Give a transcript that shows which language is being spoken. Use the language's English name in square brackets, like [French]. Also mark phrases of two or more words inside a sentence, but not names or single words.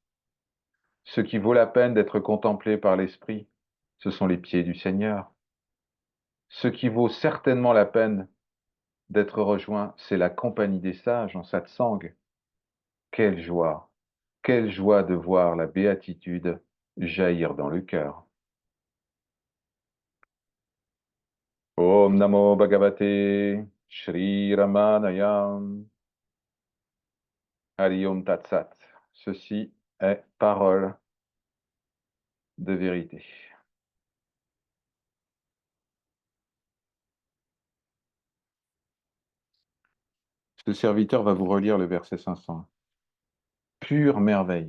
[French] Ce qui vaut la peine d'être contemplé par l'esprit, ce sont les pieds du Seigneur. Ce qui vaut certainement la peine d'être rejoint, c'est la compagnie des sages en satsang. Quelle joie! Quelle joie de voir la béatitude jaillir dans le cœur. [Sanskrit] Om Namo Bhagavate Shri Ramanaya. Hari Om Tat Sat. [French] Ceci est parole de vérité. Ce serviteur va vous relire le verset 500. Pure merveille.